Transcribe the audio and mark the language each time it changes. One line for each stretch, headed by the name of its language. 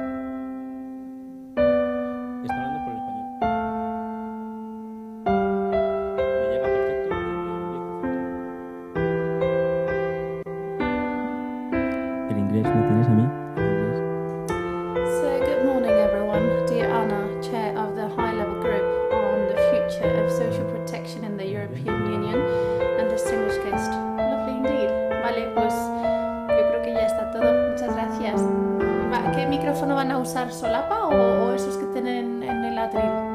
Spanish: Está hablando por el español. Me llega perfecto y me oye perfecto. El inglés me tienes a mí. El inglés.
English: So, good morning, everyone. Dear Anna, Chair of the High Level Group on the Future of Social Protection in the European Union, and distinguished guest. Lovely indeed.
Spanish: Vale, pues yo creo que ya está todo. Muchas gracias. ¿Qué micrófono van a usar? ¿Solapa o esos que tienen en el atril?